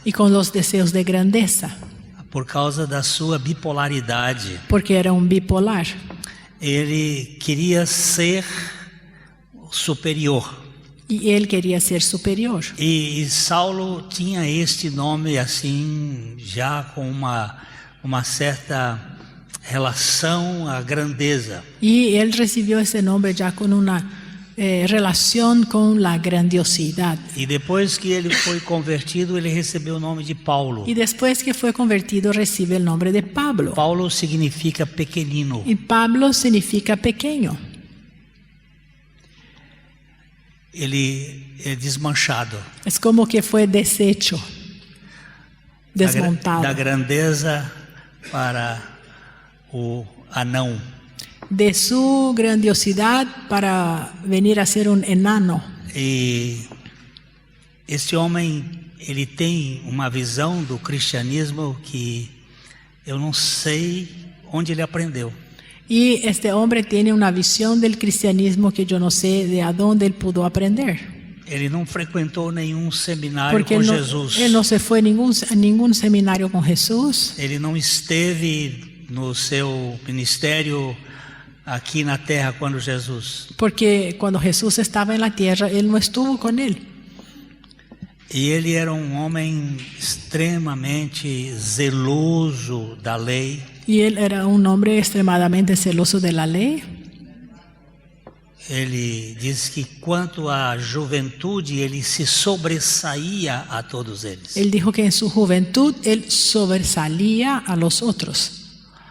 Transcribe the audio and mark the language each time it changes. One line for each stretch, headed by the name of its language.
Spanish: Y con los deseos de grandeza,
Portuguese: por causa da sua bipolaridade.
Spanish: porque era un bipolar.
Portuguese: Ele queria ser superior.
Spanish: Y él quería ser superior.
Portuguese: E Saulo tinha este nome assim, já com uma certa relação à grandeza.
Spanish: Y él recibió ese nombre ya con una relación con la grandiosidad.
Portuguese: E depois que ele foi convertido, ele recebeu o nome de Paulo.
Spanish: Y después que fue convertido, recibe el nombre de Pablo.
Portuguese: Paulo significa pequenino.
Spanish: Y Pablo significa pequeño.
Portuguese: Ele é desmanchado.
Spanish: Es como que fue deshecho, desmontado.
Portuguese: Da grandeza para o anão.
Spanish: De su grandiosidad para venir a ser un enano.
Portuguese: E este homem, ele tem uma visão do cristianismo que eu não sei onde ele aprendeu.
Spanish: Y este hombre tiene una visión del cristianismo que yo no sé de a dónde él pudo aprender.
Portuguese: Ele não frequentou nenhum seminário
Spanish: Porque
Portuguese: com
Spanish: él
Portuguese: Jesus.
Spanish: no se fue a ningún seminario con Jesús.
Portuguese: Ele não esteve no seu ministério aqui na terra quando Jesus.
Spanish: Porque cuando Jesús estaba en la tierra, él no estuvo con él.
Portuguese: E ele era um homem extremamente zeloso da lei.
Spanish: Y él era un hombre extremadamente celoso de la ley.
Portuguese: Ele diz que quanto à juventude, ele se sobressaía a todos eles.
Spanish: Él dijo que en su juventud él sobresalía a los otros.